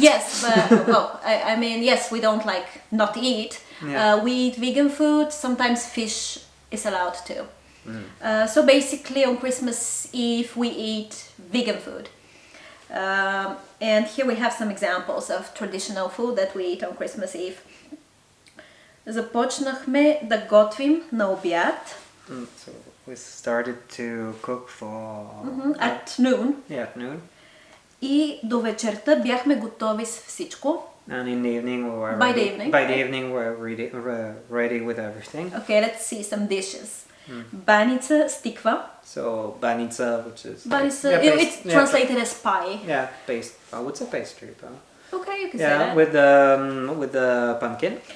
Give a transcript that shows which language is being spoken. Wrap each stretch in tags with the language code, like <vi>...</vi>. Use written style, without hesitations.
<en>Yes, but I mean, yes, we don't like not eat. We eat vegan food. Sometimes fish is allowed too. So basically, on Christmas Eve, we eat vegan food. And here we have some examples of traditional food that we eat on Christmas Eve.</en> <bg>Започнахме да готвим на обяд.</bg> <en>So we started to cook for... At noon. Yeah, at noon.</en> <bg>И до вечерта бяхме готови с всичко.</bg> <en>And in the evening we were By ready. the evening, By right? the evening we're ready with everything. Okay, let's see some dishes.</en> <bg>Баница с тиква.</bg> <en>So banica, which is... Баница, it's yeah, translated as pie. Yeah, I would say pastry, but... Okay, you can say that. with the pumpkin.</en>